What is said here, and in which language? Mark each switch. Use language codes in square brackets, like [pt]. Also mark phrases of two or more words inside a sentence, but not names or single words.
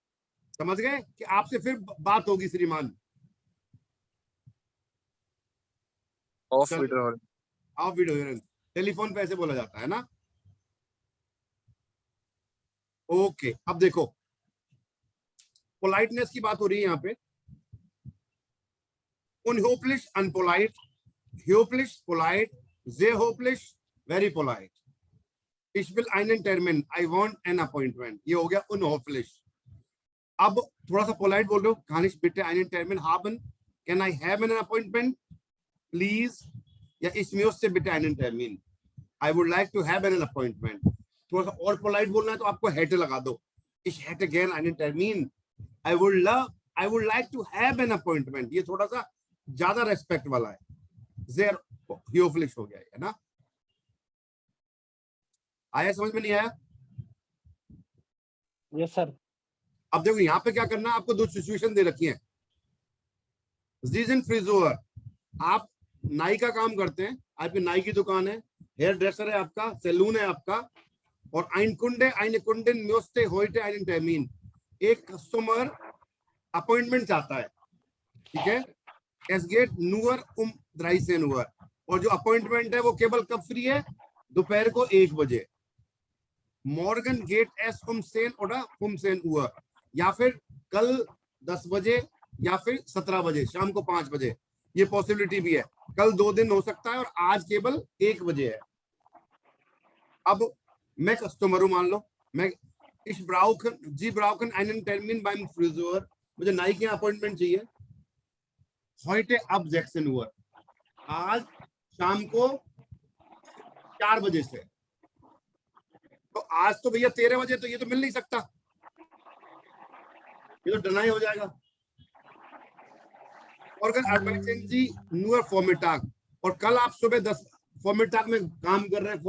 [hi] समझ गए कि आपसे फिर बात होगी श्रीमान. ऑफ चल। विड्रॉ. [de] auf Wiederhören [hi] टेलीफोन पे ऐसे बोला जाता है ना. ओके, अब देखो पोलाइटनेस की बात हो रही है यहाँ पे. [de] unhöflich, unpolite, höflich, polite, sehr höflich, [en] very polite. [de] Ich will einen Termin, [en] I want an appointment. [hi] ये हो गया unhöflich. अब थोड़ा सा पोलाइट बोल रहे हो, [de] kann ich bitte einen Termin haben? [en] Can I have an appointment? Please. [de] या ich möchte bitte einen Termin. [en] I would like to have an appointment. [hi] थोड़ा सा और पोलाइट बोलना है तो आपको hätte लगा दो. [de] Ich hätte gern einen Termin. [en] I would like to have an appointment. [hi] ये थोड़ा सा ज्यादा रेस्पेक्ट वाला है. [de] Sehr höflich [hi] हो गया है ना. आया समझ में नहीं आया? [en] yes sir. [hi] अब देखो यहाँ पे क्या करना है, आपको दो सिचुएशन दे रखी है. [de] Sie sind Friseur. [hi] आप नाई का काम करते हैं, आपकी नाई की दुकान है, [en] hair dresser [hi] है आपका, सैलून है आपका, और [de] ein Kunde, eine Kundin möchte heute einen Termin. [hi] एक कस्टमर अपॉइंटमेंट चाहता है, ठीक है. [de] Es geht nur 13 Uhr. [hi] और जो अपॉइंटमेंट है वो केवल कब फ्री है? दोपहर को 1 बजे. [de] Morgen geht es 10 oder 15 Uhr. [hi] या फिर कल 10 बजे या फिर 17 बजे, शाम को 5 बजे. ये पॉसिबिलिटी भी है. कल 2 दिन हो सकता है और आज केवल 1 बजे है. अब मैं कस्टमर हूं, मान लो मैं जी [de] brauchen einen Termin beim Friseur. [hi] मुझे नाई के अपॉइंटमेंट चाहिए. [de] heute ab 16 Uhr. [hi] आज शाम को 4 बजे से. तो आज तो भैया 13 बजे, तो ये तो मिल नहीं सकता, ये तो डिनाई हो जाएगा. और अगर [de] arbeiten Sie nur Vormittag, [hi] और कल आप सुबह 10 Vormittag में काम कर रहे हैं.